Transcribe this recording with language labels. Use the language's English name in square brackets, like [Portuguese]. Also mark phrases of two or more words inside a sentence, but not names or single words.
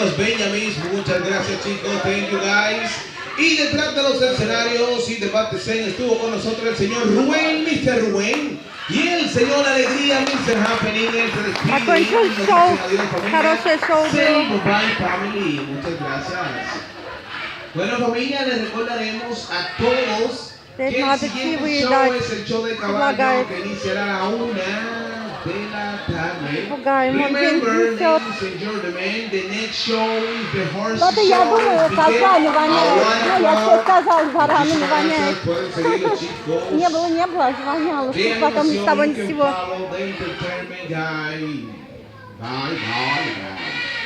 [Spanish] Benjamín, muchas gracias chicos, [English] thank you guys. [Spanish] Y detrás de los escenarios y debate escena estuvo con nosotros el señor Rubén, Mr. Rubén. Y el señor Alegría, Mr. Happening, el se despide. [Russian] Закончил шоу. Хорошее шоу [English] Say [Russian] было. [English] bye family, [Spanish] muchas gracias. Bueno familia, les recordaremos a todos que el [Russian] Надо [Spanish] siguiente [Russian] чаевые [Spanish] show [Russian] дать. [Spanish] es el show de [Russian] Предлагает. [Spanish] caballo que iniciará a la 1 de la tarde. [Russian] Пугаем, он [English] Remember, [Russian] несет. [English] ladies and gentlemen, the next show is the horse [Russian] Да-то [English] show. [Russian] я думаю, [English] begin [Russian] козлами [English] at [Russian] воняет. [English] 1 [Russian] Ну, я тебе [English] o'clock. [Russian] сказала, баранами [Spanish] Muchísimas [Russian] воняет. [Spanish] gracias, pueden seguirlo, chicos. [Russian] Не было, аж воняло. [Spanish] De [Russian] Что потом с [Spanish] animación, [Russian] тобой [English] you can [Russian] всего. [English] follow the entertainment guy. Bye, bye, bye.